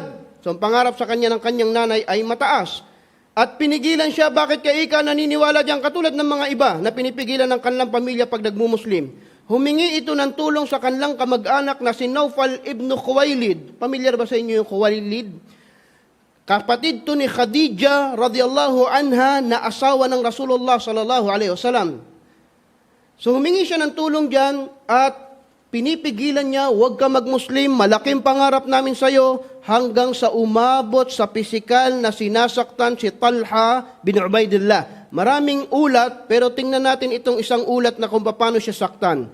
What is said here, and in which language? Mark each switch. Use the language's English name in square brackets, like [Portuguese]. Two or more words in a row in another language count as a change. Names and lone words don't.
[Filipino] So ang pangarap sa kanya ng kanyang nanay ay mataas. At pinigilan siya, bakit kay Ika naniniwala diyan katulad ng mga iba na pinipigilan ng kanilang pamilya pag nagmumuslim. Humingi ito ng tulong sa kanilang kamag-anak na si Naufal ibn Khuwailid. Pamilyar ba sa inyo yung Khuwailid? Kapatid to ni Khadija [Arabic] رضي الله عنها [Filipino] na asawa ng Rasulullah [Arabic] صلى الله عليه وسلم. [Filipino] So humingi siya ng tulong diyan at pinipigilan niya, huwag ka magmuslim, malaking pangarap namin sa iyo, hanggang sa umabot sa pisikal na sinasaktan si Talha bin Ubaidillah. Maraming ulat, pero tingnan natin itong isang ulat na kung paano siya saktan.